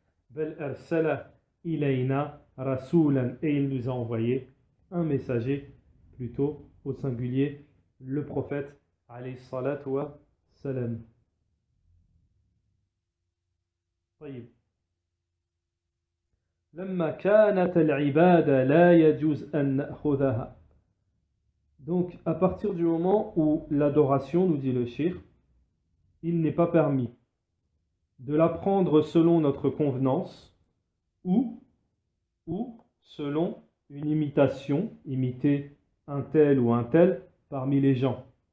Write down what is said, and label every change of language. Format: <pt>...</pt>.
<ar>Bel arsala ilayna rasulan,</ar> <fr>et il nous a envoyé un messager, plutôt au singulier, le prophète alayhi salatu wa salam.</fr> <ar>طيب لما كانت العبادة لا يجوز أن نأخذها.</ar> <fr>Donc à partir du moment où l'adoration, nous dit le cheikh, il n'est pas permis de la prendre selon notre convenance ou selon une imitation, imiter un tel ou un tel parmi les gens.</fr>